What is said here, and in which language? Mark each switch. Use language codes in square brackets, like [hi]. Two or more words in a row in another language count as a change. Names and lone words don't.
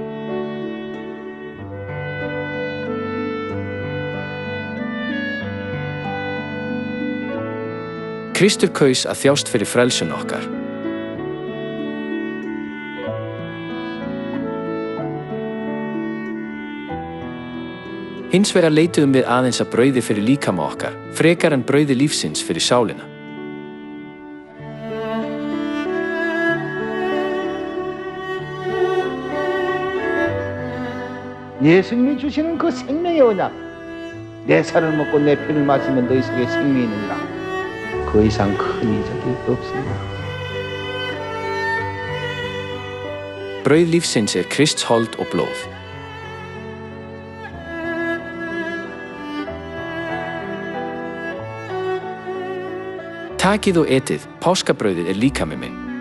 [is] Kristur kaus að þjást fyrir frelsun okkar. Hins vegar leituðum við aðeins að brauði fyrir líkama okkar, frekar en brauði lífsins fyrir sálina. [ko] 예수님이 주시는 그 생명의 언약, 내 살을 먹고 내 피를 마시면 너희 속에 생명이 있느니라. 그 이상 큰 이적이 없습니다. [is] Brauð lífsins Krists hold og blóð. Takið og etið, páskabrauðið líkami minn.